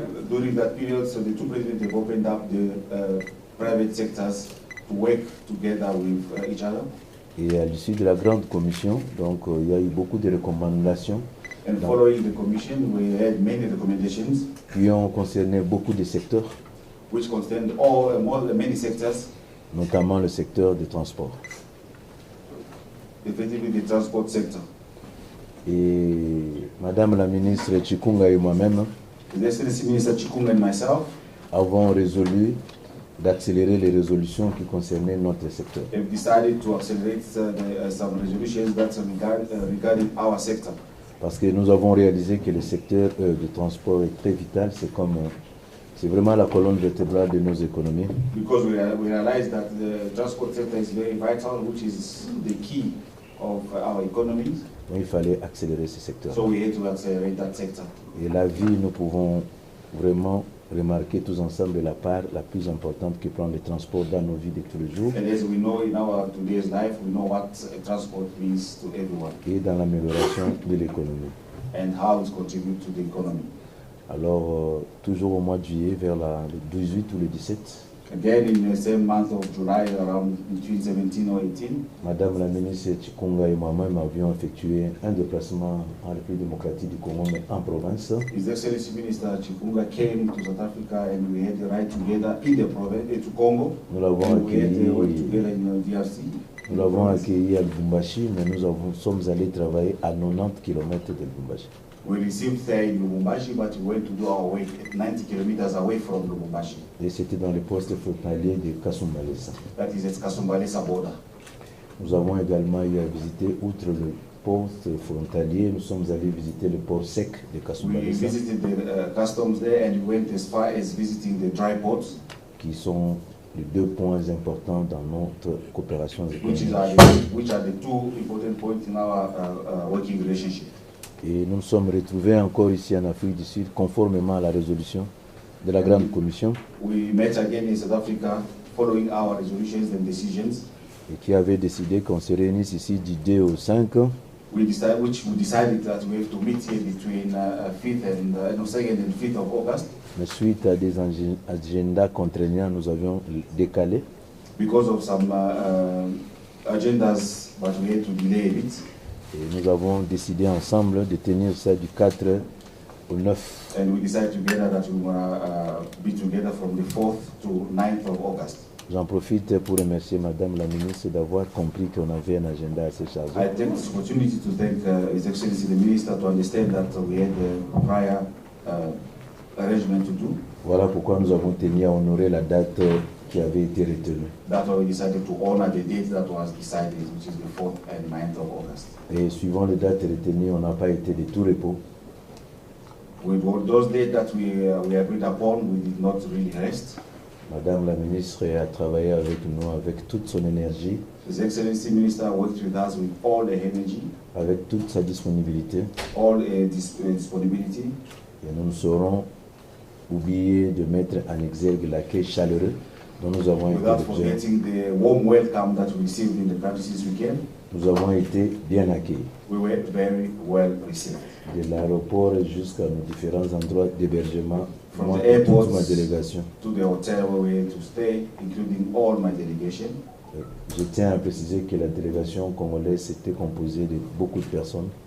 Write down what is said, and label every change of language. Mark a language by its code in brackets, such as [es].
[en] During that period, so the two presidents have opened up the private sectors to work together with each other. [fr] Et à l'issue de la grande commission, donc il y a eu beaucoup de recommandations. [en] And following the commission, we had many recommendations [fr] qui ont concerné beaucoup de secteurs, [en] which concerned many sectors, [fr] notamment le secteur des transports. [en] Effectively the transport sector. [fr] Et Madame la ministre Chikunga et moi-même [en] The Excellency Minister Chikunga and myself [fr] avons résolu d'accélérer les résolutions qui concernaient notre secteur. [en] have decided to accelerate some resolutions that regarding our sector. [fr] Parce que nous avons réalisé que le secteur du transport est très vital, c'est vraiment la colonne vertébrale de nos économies. [en] Because we realize that the transport sector is very vital, which is the key of our economies. [fr] Donc il fallait accélérer ce secteur. [en] So we had to accelerate that sector. [fr] Et la vie, nous pouvons vraiment remarquer tous ensemble la part la plus importante que prend le transport dans nos vies de tous les jours. [en] And as we know in our today's life, we know what transport means to everyone. [fr] Et dans l'amélioration de l'économie. [en] And how it contributes to the economy. [fr] Alors, toujours au mois de juillet, vers le 18 ou le 17, [en] Again, in the same month of July, around between 17 or 18, [fr] Madame la ministre Chikunga et moi-même avions effectué un déplacement en République démocratique du Congo, mais en province. [en] His Excellency Minister Chikunga came to South Africa and we had the ride together in the province, to Congo. [fr] Nous l'avons [en] We had [fr] accueilli. [en] the work together in DRC. [fr] Nous l'avons accueilli à Lubumbashi, mais nous sommes allés travailler à 90 km de Lubumbashi. [en] We received there in Lubumbashi, but we went to do our work at 90 kilometers away from Lubumbashi. [fr] Et c'était dans le poste frontalier de Kasumbalesa. [en] That is at Kasumbalesa border. [fr] Nous avons également eu à visiter, outre le poste frontalier, nous sommes allés visiter le port sec de [en] We [fr] Kasumbalesa, [en] visited the customs there and we went as far as visiting the dry ports, [fr] qui sont les deux points importants dans notre coopération [en] which [fr] économique. [en] are the two important points in our working relationship. [fr] Et nous nous sommes retrouvés encore ici en Afrique du Sud, conformément à la résolution de la Grande Commission, [en] We met again in South Africa following our resolutions and decisions, [fr] et qui avait décidé qu'on se réunisse ici du 2 au 5, [en] we decided that we have to meet here between 5th and 2nd and 5th of August. [fr] mais suite à des agendas contraignants, nous avions décalé. [en] Because of some agendas, but we had to delay a bit. [fr] Et nous avons décidé ensemble de tenir ça du 4 au 9. [en] And we decided together that we want to be together from the 4th to 9th of August. [fr] J'en profite pour remercier Madame la ministre d'avoir compris qu'on avait un agenda assez chargé. [en] I take this opportunity to thank His Excellency the Minister to understand that we had a prior arrangement to do. [fr] Voilà pourquoi nous avons tenu à honorer la date qui avait été retenue. [en] That's why we decided to honor the date that was decided, which is the 4th and 9th of August. [fr] Et suivant les dates retenues, on n'a pas été de tout repos. [en] With those dates that we agreed upon, we did not really rest. [fr] Madame la ministre a travaillé avec nous avec toute son énergie, [en] His Excellency Minister worked with us with all the energy, [fr] avec toute sa disponibilité. [en] all disponibility. [fr] Et nous ne saurons oublier de mettre en exergue l'accueil chaleureux dont nous avons été [en] Without [fr] l'objet. [en] forgetting the warm welcome that we received in the country since we came, [fr] Nous avons été bien accueillis. [en] we were very well received. [fr] De l'aéroport jusqu'à nos différents endroits d'hébergement, [en] From [fr] moi [en] the [fr] et toute [en] airports [fr] ma délégation. [en] to the hotel where we had to stay, including all my delegation. [fr] Je tiens à préciser que la délégation congolaise était composée de beaucoup de personnes.